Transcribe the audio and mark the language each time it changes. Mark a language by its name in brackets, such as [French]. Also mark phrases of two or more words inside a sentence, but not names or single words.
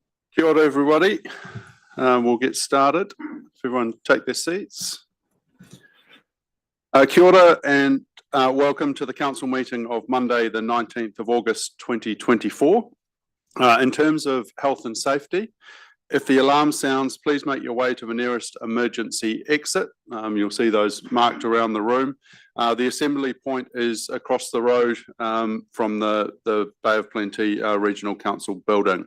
[Māori] Kia ora, [English] everybody. We'll get started. If everyone take their seats. [Māori] Kia ora [English] and welcome to the council meeting of Monday, the 19th of August 2024. In terms of health and safety, if the alarm sounds, please make your way to the nearest emergency exit. You'll see those marked around the room. The assembly point is across the road from the Bay of Plenty Regional Council building.